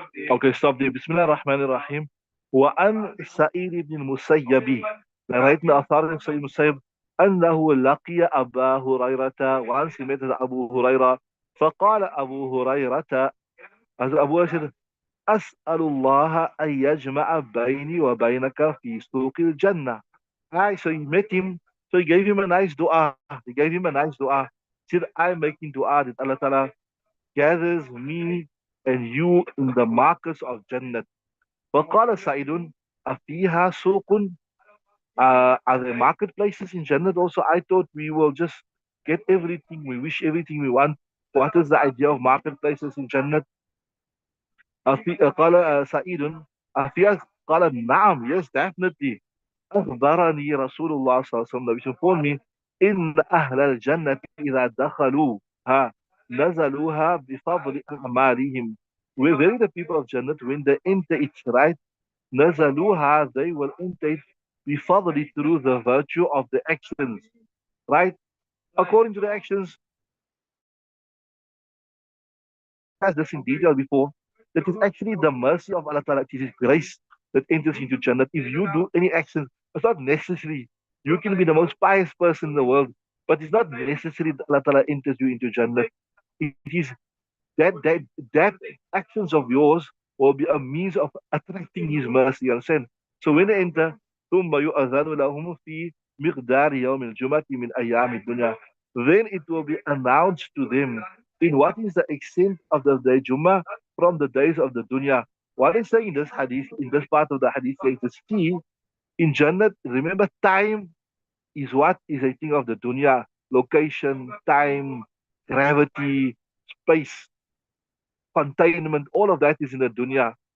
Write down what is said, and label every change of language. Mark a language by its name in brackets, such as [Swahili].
[English] Okay, stop there. Bismillah ar-Rahman ar-Rahim. [Arabic] وعن سعيد بن المسيب, [English] narrating the authority of Sayyid Musayyib, [Arabic] أنه لقي أبا هريرة, [English] once he met Abu Huraira. [Arabic] فقال أبو هريرة, [English] as Abu Hurairah said, [Arabic] أسأل الله أن يجمع بيني وبينك في سوق الجنة. [English] Right, so he met him, so he gave him a nice dua. He gave him a nice dua. He said, I'm making dua that Allah Ta'ala gathers me and you in the markets of Jannah. [Arabic] فقال سعيد أفيها سوق, [English] are there marketplaces in Jannah also? I thought we will just get everything we wish, everything we want. What is the idea of marketplaces in Jannah? [Arabic] قال سعيد أفيها, قال نعم, [English] yes, definitely. [Arabic] أخبرني رسول الله صلى الله عليه وسلم, [English] which informed me, [Arabic] إن أهل الجنة إذا دخلوها نزلوها بفضل أعمالهم. [English] We're very the people of Jannah, when they enter it, right? نزلوها, they will enter it بفضل, through the virtue of the actions, right? According to the actions, has this in detail before, that is actually the mercy of Allah Ta'ala, it is His grace that enters into Jannah. If you do any actions, it's not necessary. You can be the most pious person in the world, but it's not necessary that Allah Ta'ala enters you into Jannah. It is that actions of yours will be a means of attracting His mercy. You understand? So when they enter, [Arabic] ثم يؤذن لهم في مقدار يوم الجمعة من أيام الدنيا. [English] Then it will be announced to them in what is the extent of the day Jummah from the days of the dunya. What is saying in this hadith, in this part of the hadith, says the key in Jannah. Remember, time is what is a thing of the dunya. Location, time, gravity, space, containment, all of that is in the dunya.